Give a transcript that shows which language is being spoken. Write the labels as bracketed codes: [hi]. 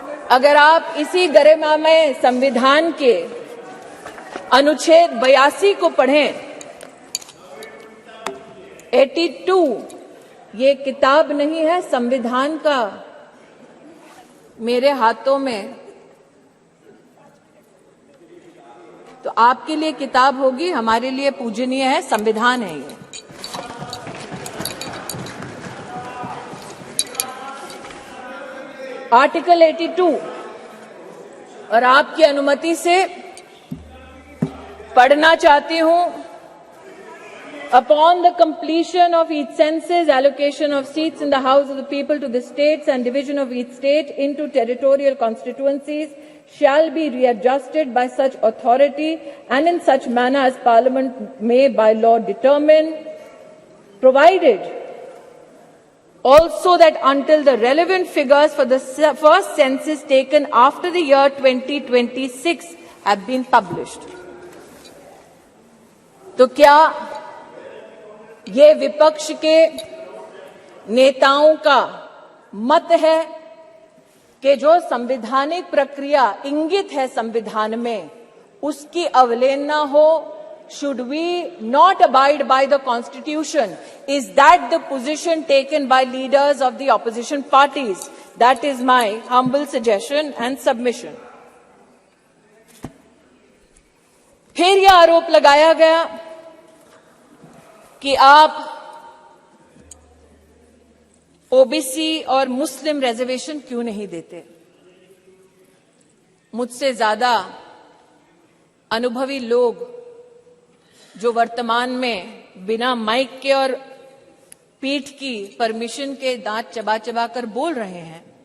[hi] अगर आप इसी गरिमामय संविधान के अनुच्छेद 82 को पढ़ें, 82 ये किताब नहीं है, संविधान का मेरे हाथों में, तो आपके लिए किताब होगी, हमारे लिए पूजनीय है, संविधान है ये। आर्टिकल 82 और आपकी अनुमति से पढ़ना चाहती हूं। [en] Upon the completion of each census, allocation of seats in the House of the People to the states and division of each state into territorial constituencies shall be readjusted by such authority and in such manner as Parliament may by law determine, provided also that until the relevant figures for the first census taken after the year 2026 have been published. [hi] तो क्या ये विपक्ष के नेताओं का मत है कि जो संवैधानिक प्रक्रिया इंगित है संविधान में, उसकी अवहेलना हो? [en] Should we not abide by the Constitution? Is that the position taken by leaders of the opposition parties? That is my humble suggestion and submission. [hi] फिर यह आरोप लगाया गया कि आप ओबीसी और मुस्लिम रिजर्वेशन क्यों नहीं देते। मुझसे ज्यादा अनुभवी लोग जो वर्तमान में बिना माइक के और पीठ की परमिशन के दांत चबा चबा कर बोल रहे हैं,